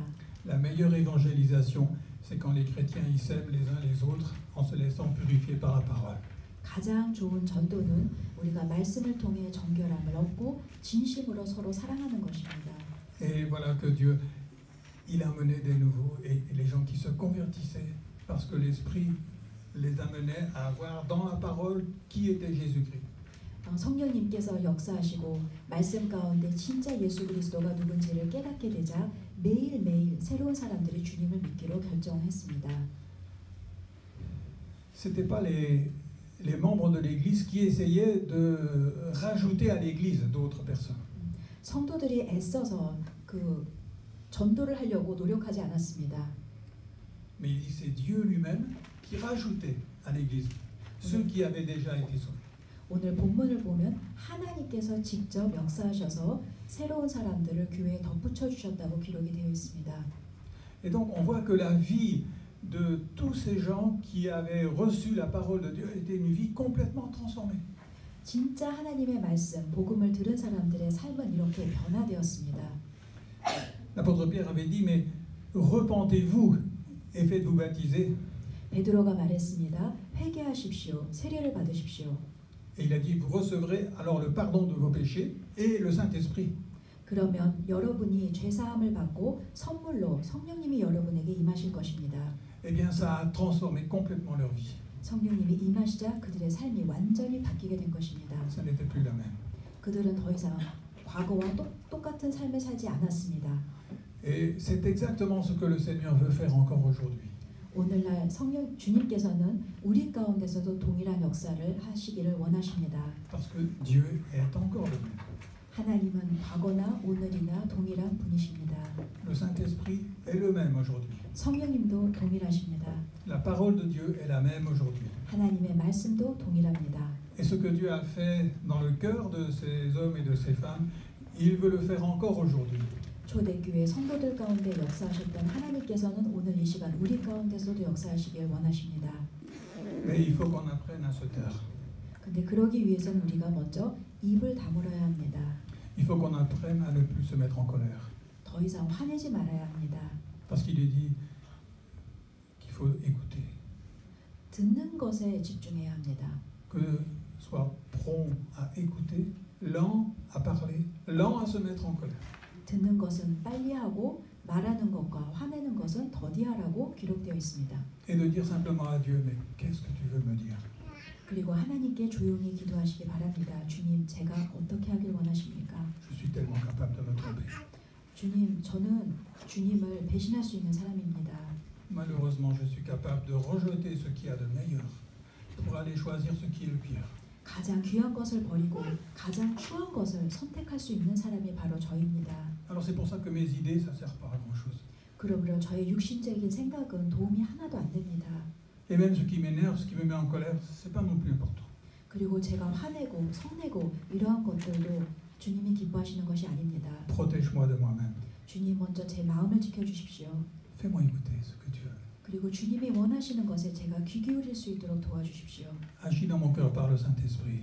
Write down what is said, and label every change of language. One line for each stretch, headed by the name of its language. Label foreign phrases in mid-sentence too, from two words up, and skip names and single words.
French: La meilleure évangélisation, c'est quand les chrétiens y s'aiment les uns les autres en se laissant purifier par la parole.
Korean: 가장 좋은 전도는 우리가 말씀을 통해 정결함을 얻고 진심으로 서로 사랑하는 것입니다.
French: Et voilà que Dieu, il a amené des nouveaux et les gens qui se convertissaient parce que l'Esprit les amenait à voir dans la parole qui était Jésus-Christ.
Korean: 성령님께서 역사하시고 말씀 가운데 진짜 예수 그리스도가 누군지를 깨닫게 되자 매일매일 새로운 사람들이 주님을 믿기로 결정했습니다.
French: C'était pas les membres de l'Église qui essayaient de rajouter à l'Église d'autres personnes.
Korean: 성도들이 애써서 그 전도를 하려고 노력하지 않았습니다.
French: Mais il dit c'est Dieu lui-même qui rajoutait à l'Église ceux qui avaient déjà été sauvés.
Korean: 오늘 본문을 보면 하나님께서 직접 역사하셔서 새로운 사람들을 교회에 덧붙여 주셨다고 기록이 되어 있습니다.
French: Et donc on voit que la vie de tous ces gens qui avaient reçu la parole de Dieu était une vie complètement transformée.
Korean: 진짜 하나님의 말씀, 복음을 들은 사람들의 삶은 이렇게 변화되었습니다.
French: L'apôtre Pierre avait dit mais repentez-vous et faites-vous baptiser.
Korean: 베드로가 말했습니다. 회개하십시오. 세례를 받으십시오.
French: Et il a dit vous recevrez alors le pardon de vos péchés et le Saint-Esprit.
Korean: 그러면 여러분이 죄 사함을 받고 선물로 성령님이 여러분에게 임하실 것입니다.
French: Eh bien ça a transformé complètement leur vie.
Korean: 성령님이 임하시자 그들의 삶이 완전히 바뀌게 된 것입니다.
French: Ça n'était plus la même.
Korean: 그들은 더 이상 과거와 똑같은 삶을 살지 않았습니다.
French: Et c'est exactement ce que le Seigneur veut faire encore aujourd'hui.
Korean: 오늘날 성령 주님께서는 우리 가운데서도 동일한 역사를 하시기를 원하십니다.
French: Parce que Dieu est encore le même.
Korean: 하나님은 과거나 오늘이나 동일한 분이십니다.
French: Le Saint-Esprit est le même aujourd'hui.
Korean: 성령님도 동일하십니다.
French: La parole de Dieu est la même aujourd'hui.
Korean: 하나님의 말씀도 동일합니다.
French: Et ce que Dieu a fait dans le cœur de ces hommes et de ces femmes, il veut le faire encore aujourd'hui.
Korean: 초대교회 성도들 가운데 역사하셨던 하나님께서는 오늘 이 시간 우리 가운데서도 역사하시길 원하십니다.
French: Mais il faut qu'on apprenne à se taire.
Korean: 근데 그러기 위해서는 우리가 먼저 입을 다물어야 합니다.
French: Il faut qu'on apprenne à ne plus se mettre en colère.
Korean: 더 이상 화내지 말아야 합니다.
French: Parce qu'il est dit qu'il faut écouter.
Korean: 듣는 것에 집중해야 합니다.
French: Que soit prompt à écouter, lent à parler, lent à se mettre en colère.
Korean: 듣는 것은 빨리 하고 말하는 것과 화내는 것은 더디하라고 기록되어 있습니다.
French: Et de dire simplement à Dieu, mais qu'est-ce que tu veux me dire?
Korean: 그리고 하나님께 조용히 기도하시기 바랍니다. 주님, 제가 어떻게 하길 원하십니까?
French: Je suis tellement capable de me tromper.
Korean: 주님, 저는 주님을 배신할 수 있는 사람입니다.
French: Malheureusement, je suis capable de rejeter ce qu'il y a de meilleur pour aller choisir ce qui est le pire.
Korean: 가장 귀한 것을 버리고 가장 추한 것을 선택할 수 있는 사람이 바로 저입니다.
French: Alors c'est pour ça que mes idées, ça sert pas à grand-chose.
Korean: 그러므로 저의 육신적인 생각은 도움이 하나도 안 됩니다.
French: Et même ce qui m'énerve, ce qui me met en colère, c'est pas non plus important.
Korean: 그리고 제가 화내고 성내고 이러한 것들도 주님이 기뻐하시는 것이 아닙니다.
French: Protège-moi de moi-même.
Korean: 주님 먼저 제 마음을 지켜주십시오.
French: Fais-moi écouter ce que tu veux.
Korean: 그리고 주님이 원하시는 것에 제가 귀 기울일 수 있도록 도와주십시오.
French: Agis dans mon cœur par le Saint-Esprit